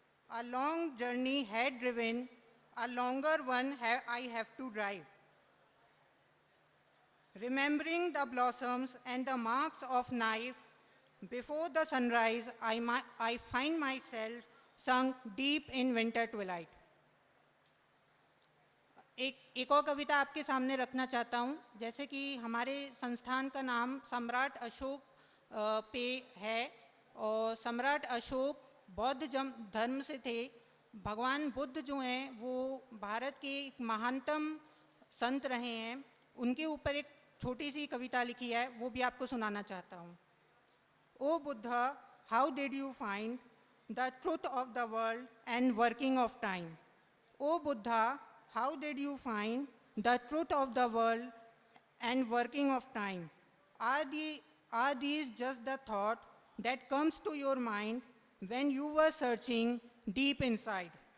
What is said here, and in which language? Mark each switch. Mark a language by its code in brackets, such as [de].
[en] A long journey had driven, a longer one I have to drive. Remembering the blossoms and the marks of knife, before the sunrise, I find myself sunk deep in winter twilight. [hi] एक और कविता आपके सामने रखना चाहता हूँ। जैसे कि हमारे संस्थान का नाम सम्राट अशोक पे है और सम्राट अशोक बौद्ध धर्म से थे। भगवान बुद्ध जो हैं वो भारत के एक महानतम संत रहे हैं। उनके ऊपर एक छोटी सी कविता लिखी है, वो भी आपको सुनाना चाहता हूँ। [en] O Buddha, how did you find the truth of the world and working of time? O Buddha, how did you find the truth of the world and working of time? Are these just the thought that comes to your mind when you were searching deep inside?